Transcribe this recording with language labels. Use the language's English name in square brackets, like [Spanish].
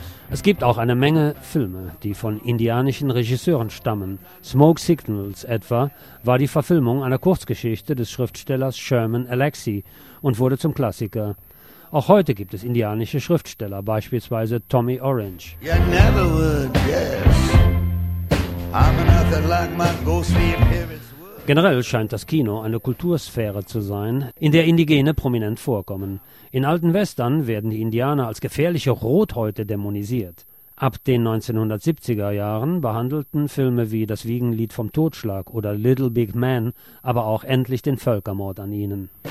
[German] Es gibt auch eine Menge Filme, die von indianischen Regisseuren stammen. Smoke Signals etwa war die Verfilmung einer Kurzgeschichte des Schriftstellers Sherman Alexie und wurde zum Klassiker. Auch heute gibt es indianische Schriftsteller, beispielsweise Tommy Orange. [English] You never would guess. I'm nothing like my ghostly appearance. [German] Generell scheint das Kino eine Kultursphäre zu sein, in der Indigene prominent vorkommen. In alten Western werden die Indianer als gefährliche Rothäute dämonisiert. Ab den 1970er Jahren behandelten Filme wie Das Wiegenlied vom Totschlag oder Little Big Man aber auch endlich den Völkermord an ihnen.